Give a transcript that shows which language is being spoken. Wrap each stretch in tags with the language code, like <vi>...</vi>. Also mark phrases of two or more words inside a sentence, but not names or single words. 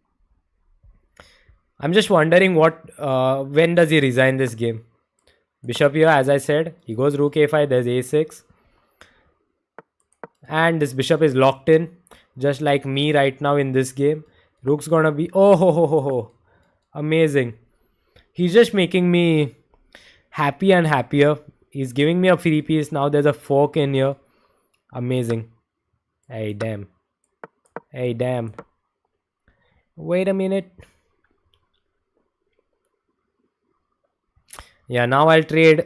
<en>I'm just wondering when does he resign this game? Bishop here, as I said. He goes rook a5. There's a6. And this bishop is locked in. Just like me right now in this game. Rook's gonna be... Oh, ho, ho, ho, ho. Amazing. He's just making me happy and happier. He's giving me a free piece. Now there's a fork in here. Amazing. Hey, damn. Hey, damn. Wait a minute. Yeah, now I'll trade.</en>